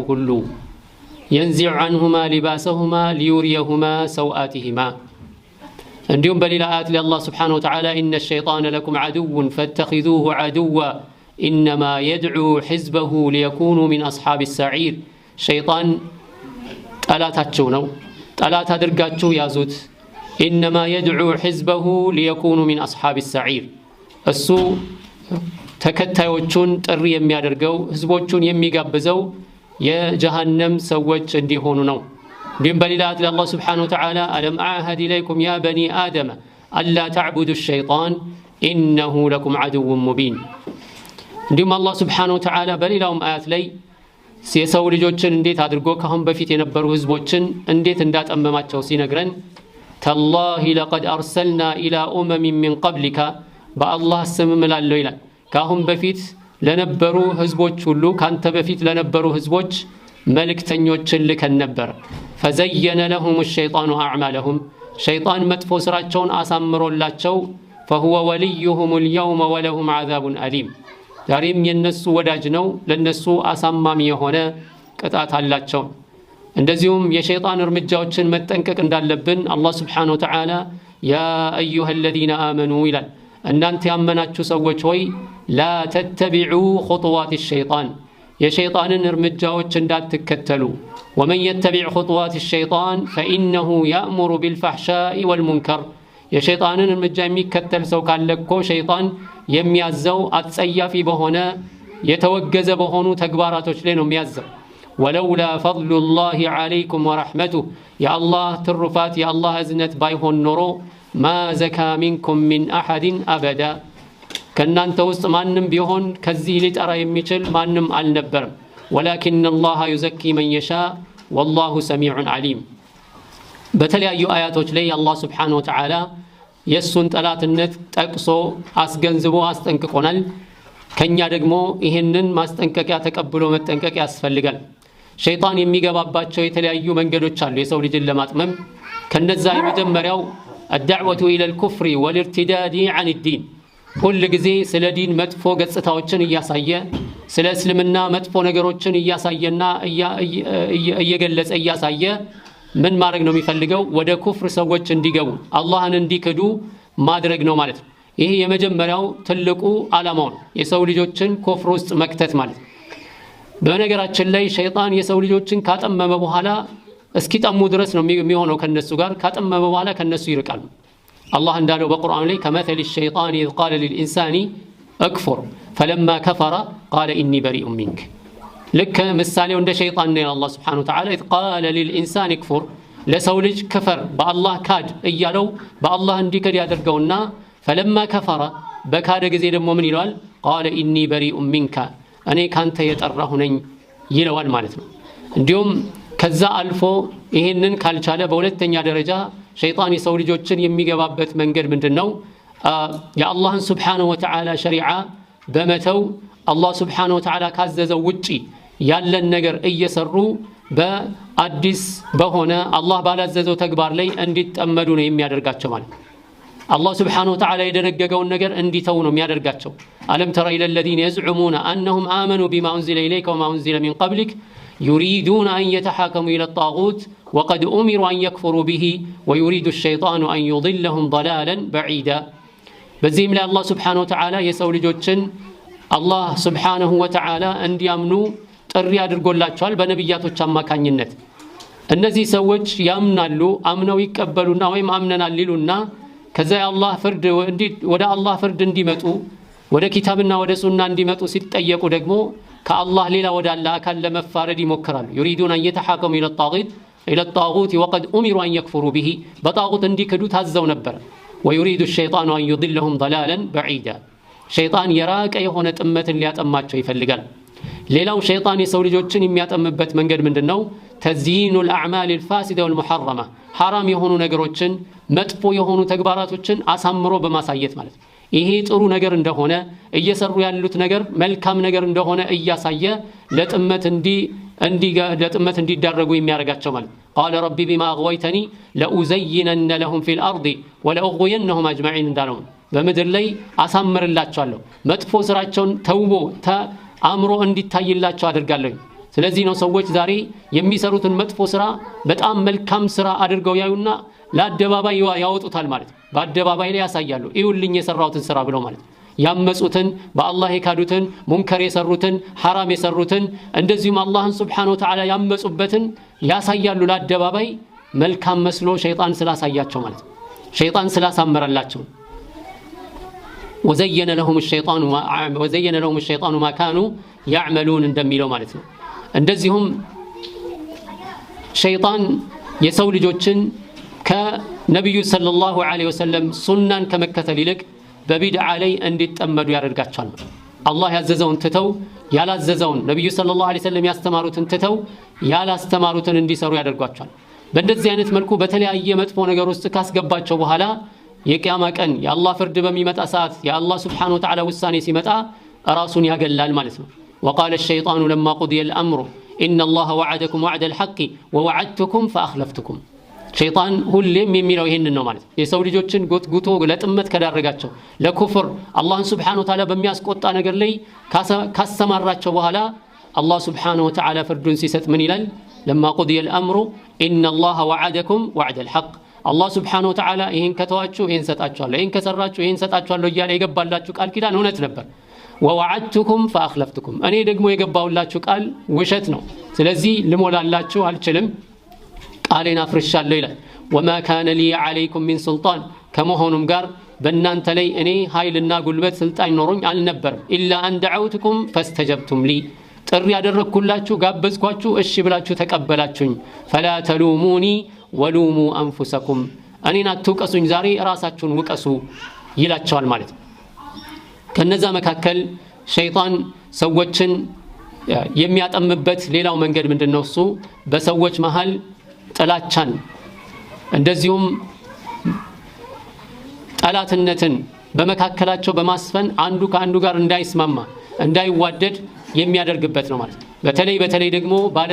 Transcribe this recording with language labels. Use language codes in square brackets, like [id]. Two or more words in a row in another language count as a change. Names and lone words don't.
[ar] كله ينزع عنهما لباسهما ليريهما سوآتهما عندهم بل آيات لله سبحانه وتعالى إن الشيطان لكم عدو فاتخذوه عدوا إنما يدعو حزبه ليكونوا من أصحاب السعير شيطان ألا تاتشونو ألا تدرقاتشو يازوت إنما يدعو حزبه ليكونوا من أصحاب السعير السوء [am] ተከታዮቹን ጥሪ የሚያደርገው ህዝቦቹን የሚጋብዘው የጀሃነም ሰዎች እንዲሆኑ ነው። እንዲሁም በሌላ አያት ላይ አላህ [ar] سبحانه وتعالى ألم أعهد إليكم يا بني آدم أن لا تعبدوا الشيطان إنه لكم عدو مبين። [am] እንዲሁም አላህ [ar] سبحانه وتعالى [am] በሌላውም አያት ላይ የሰው ልጆችን እንዴት አድርጎ ካሁን በፊት የነበሩ ህዝቦችን እንዴት እንዳጠመማቸው ሲነግረን [ar] تالله لقد أرسلنا إلى أمم من قبلك [am] በአላህ ስም እምላለሁ ይላል ካሁን በፊት ለነበሩ ህዝቦች ሁሉ ካንተ በፊት ለነበሩ ህዝቦች መልእክተኞችን ልከን ነበር። [ar] فزين لهم الشيطان أعمالهم [am] ሸይጣን መጥፎ ስራቸውን አሳምሮላቸው [ar] فهو وليهم اليوم ولهم عذاب أليم [am] ዛሬም የነሱ ወዳጅ ነው ለነሱ አሳማሚ የሆነ ቅጣት አላቸው። እንደዚሁም የሸይጣን እርምጃዎችን መጠንቀቅ እንዳለብን አላህ [ar] سبحانه وتعالى [am] ያ አዩሃ [ar] الذين آمنوا [am] ይላል እናንተ ያመናችሁ ሰዎች ሆይ [ar] لا تتبعوا خطوات الشيطان [am] የሸይጣንን እርምጃዎች እንዳትከተሉ [ar] ومن يتبع خطوات الشيطان فإنه يأمر بالفحشاء والمنكر [am] የሸይጣንን እርምጃ የሚከተል ሰው ካለ እኮ ሸይጣን የሚያዘው አጸያፊ በሆነ የተወገዘ በሆኑ ተግባራቶች ላይ ነው የሚያዘው። [ar] ولولا فضل الله عليكم ورحمته يا الله [am] ትሩፋት የአላህ እዝነት ባይሆን ኖሮ [ar] ما زكى منكم من أحد أبدا [am] ከናንተ ውስጥ ማንም ቢሆን ከዚህ ሊጠራ የሚችል ማንም አልነበረም። [ar] ولكن الله يزكي من يشاء والله سميع [am] عليم። በተለያዩ አያቶች ላይ አላህ [ar] سبحانه وتعالى [am] የሱን ጠላትነት ጠቅሶ አስገንዝቦ አስጠንቅቆናል። ከኛ ደግሞ ይሄንን ማስጠንቀቂያ ተቀብሎ መጠንቀቅ ያስፈልጋል። ሸይጣን የሚገባባቸው የተለያዩ መንገዶች አሉ የሰው ልጅን ለማጥመም። ከነዛ የመጀመሪያው [ar] الدعوة إلى الكفر والارتداد عن الدين [am] ሁሉ ጊዜ ስለ ዲን መጥፎ ገጽታዎችን እያሳየ ስለ እስልምና መጥፎ ነገሮችን እያሳየና እየገለጸ እያሳየ ምን ማድረግ ነው የሚፈልገው? ወደ ኩፍር ሰዎች እንዲገቡ አላህን እንዲክዱ ማድረግ ነው ማለት ነው። ይሄ የመጀመሪያው ትልቁ ዓላማው ነው፣ የሰው ልጆችን ኩፍር ውስጥ መክተት ማለት። በነገራችን ላይ ሸይጣን የሰው ልጆችን ካጠመመ በኋላ እስኪጠሙ ድረስ ነው የሚሆነው ከነሱ ጋር። ካጠመመ በኋላ ከነሱ ይርቃል። አላህ እንዳለው በቁርአን ላይ ከመተል [ar] الشيطان إذ قال للإنسان أكفر فلما كفر قال إني بريء منك [am] ልክ ምሳሌው እንደ ሸይጣን ነው። አላህ [ar] سبحانه وتعالى إذ قال للإنسان أكفر [am] ለሰው ልጅ ክፈር በአላህ ካድ እያለው በአላህ እንዲክድ ያደርገውና [ar] فلما كفر [am] በካደ ጊዜ ደግሞ ምን ይለዋል? [ar] قال إني بريء منك [am] እኔ ካንተ የጠራሁ ነኝ ይለዋል ማለት ነው። እንዲሁም ከዛ አልፎ ይሄንን ካልቻለ በሁለተኛ ደረጃ ሸይጣን የሰው ልጆችን የሚገባበት መንገድ ምንድነው? የአላህን [ar] سبحانه وتعالى [am] ሸሪዓ በመተው አላህ [ar] سبحانه وتعالى [am] ካዘዘው ውጪ ያለን ነገር እየሰሩ በአዲስ በሆነ አላህ ባላዘዘው ተግባር ላይ እንዲጠመዱ ነው የሚያደርጋቸው ማለት ነው። አላህ [ar] سبحانه وتعالى [am] የደነገገውን ነገር እንዲተው ነው የሚያደርጋቸው። አለም [ar] ترى إلى الذين يزعمون أنهم آمنوا بما أنزل إليك وما أنزل من قبلك يريدون أن يتحاكموا إلى الطاغوت وقد أمروا أن يكفروا به ويريد الشيطان أن يضلهم ضلالا بعيدا [am] በዚህም ላይ አላህ [ar] سبحانه وتعالى [am] የሰው ልጆችን አላህ [ar] سبحانه وتعالى [am] እንዲያምኑ ጥሪ አድርጎላቸዋል በነብያቶች አማካኝነት። እነዚህ ሰዎች ያምናሉ፣ አምነው ይቀበሉና ወይም አምነናል ይሉና ከዛ የአላህ ፍርድ ወደ አላህ ፍርድ እንዲመጡ ወደ ኪታብና ወደ ሱና እንዲመጡ ሲጠየቁ ደግሞ ከአላህ ሌላ ወደ አላህ አካል ለመፋረድ ይሞክራሉ። [ar] يريدون أن يتحاكموا إلى الطاغوت وقد أمروا أن يكفروا به [am] በጣዖት እንዲክዱ ታዘው ነበር። [ar] ويريد الشيطان أن يضلهم ضلالا بعيدا [am] ሸይጣን የራቀ የሆነ ጥመትን ሊያጠማቸው ይፈልጋል። ሌላው ሸይጣን የሰው ልጆችን የሚያጠምበት መንገድ ምንድነው? ተዝይኑ [ar] الأعمال الفاسدة والمحرمة حرام [am] የሆኑ ነገሮችን መጥፎ የሆኑ ተግባራቶችን አሳምሮ በማሳየት ማለት ነው። ይሄ ጥሩ ነገር እንደሆነ እየሰሩ ያሉት ነገር መልካም ነገር እንደሆነ እያሳየ ለጥመት እንዲዳረጉ የሚያደርጋቸው ማለት [ar] قال ربي بما أغويتني لأزينن لهم في الأرض ولأغوينهم أجمعين [am] እንዳለው በምድር ላይ አሳምርላቸዋለሁ መጥፎ ስራቸውን ተውቦ አምሮ እንዲታይላቸው አድርጋለሁ። ስለዚህ ነው ሰዎች ዛሬ የሚሰሩትን መጥፎ ስራ በጣም መልካም ስራ አድርገው ያዩና ለአደባባይ ያወጡታል ማለት ነው። በአደባባይ ላይ ያሳያሉ ይውልኝ የሰራውትን ስራ ብለው ማለት ነው። ያመጹትን በአላህ የካዱትን ሙንከር የሰሩትን ሐራም የሰሩትን እንደዚሁም አላህን [ar] سبحانه وتعالى [am] ያመጹበትን ያሳያሉ ለአደባባይ መልካም መስሎ ሸይጣን ስላሳያቸው ማለት ነው። ሸይጣን ስላሳመረላቸው [ar] وزين لهم الشيطان ما كانوا يعملون [am] እንደሚለው ማለት ነው። እንደዚሁም ሸይጣን የሰው ልጆችን ከነብዩ [ar] صلى الله عليه وسلم [am] ሱናን ከመከተል ይልቅ በቢድዓ ላይ እንዲጠመዱ ያደርጋቸዋል። አላህ ያዘዘውን ትተው ያላዘዘውን ነብዩ [ar] صلى الله عليه وسلم [am] ያስተማሩትን ትተው ያላስተማሩትን እንዲሰሩ ያደርጓቸዋል። በእንደዚህ አይነት መልኩ በተለያየ መጥፎ ነገር ውስጥ ካስገባቸው በኋላ የቂያማ ቀን የአላህ ፍርድ በሚመጣ ሰዓት የአላህ [ar] سبحانه وتعالى [am] ውሳኔ ሲመጣ ራሱን ያገላል ማለት ነው። [ar] وقال الشيطان لما قضي الأمر إن الله وعدكم وعد الحق ووعدتكم فأخلفتكم [am] ሸይጣን ሁሌም የሚለው ይሄንን ነው ማለት ነው። የሰው ልጆችን ጉቶ ለጥመት ከዳረጋቸው ለኩፍር አላህን [ar] سبحانه وتعالى [am] በሚያስቆጣ ነገር ላይ ካሰማራቸው በኋላ አላህ [ar] سبحانه وتعالى [am] ፍርዱን ሲሰጥ ምን ይላል? [ar] لما قضي الأمر إن الله وعدكم وعد الحق [am] አላህ [ar] سبحانه وتعالى [am] ይሄን ከተዋችሁ ይሄን ሰጣችኋለሁ፣ ይሄን ከሰራችሁ ይሄን ሰጣችኋለሁ እያለ የገባላችሁ ቃል ኪዳን እውነት ነበር። [ar] ووعدتكم فأخلفتكم [am] እኔ ደግሞ የገባውላችሁ ቃል ውሸት ነው፣ ስለዚህ ልሞላላችሁ አልችልም፣ ቃሌን አፍርሻለሁ ይላል። [ar] وما كان لي عليكم من سلطان [am] ከመሆኑም ጋር በእናንተ ላይ እኔ ኃይልና ጉልበት ስልጣን ኖሮኝ አልነበርም። [ar] إلا أن دعوتكم فاستجبتم لي [am] ጥሪ ያደረኩላችሁ ጋበዝኳችሁ፣ እሺ ብላችሁ ተቀበላችሁኝ። [ar] فلا تلوموني ولوموا أنفسكم [am] እኔን አትውቀሱኝ፣ ዛሬ ራሳችሁን ውቀሱ ይላቸዋል ማለት ነው። ከነዛ መካከል ሸይጣን ሰዎችን የሚያጠምበት ሌላው መንገድ ምንድነው? እሱ በሰዎች መሃል ጥላቻን እንደዚሁም ጠላትነትን በመካከላቸው በማስፈን አንዱ ከአንዱ ጋር እንዳይስማማ እንዳይዋደድ የሚያደርግበት ነው ማለት ነው። በተለይ ደግሞ ባለ